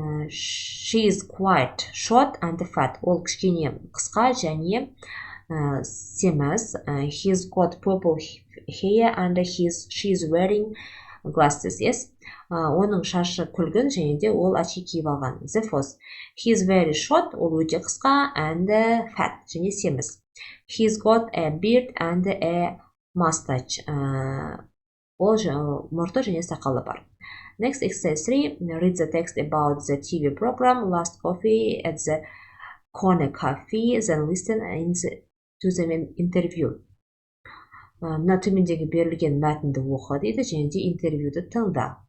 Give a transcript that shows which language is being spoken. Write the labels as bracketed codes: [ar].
[en] She is quite short and fat. [kk] Ол кішкене қысқа және семіз. [en] He's got purple hair and she is wearing glasses. Yes. [kk] Оның шашы күлгін және де ол очки киіп алған. [en] The fourth, he is very short. [kk] Ол өте қысқа [en] and fat [kk] және семіз. [en] He's got a beard and a mustache. [kk] Ол мұрты және сақалы бар. [en] Next, exercise 3. Read the text about the TV program Last Coffee at the Corner Cafe, then listen to the interview. [kk] Мына төмендегі берілген мәтінді оқы дейді, және де интервьюді тыңда.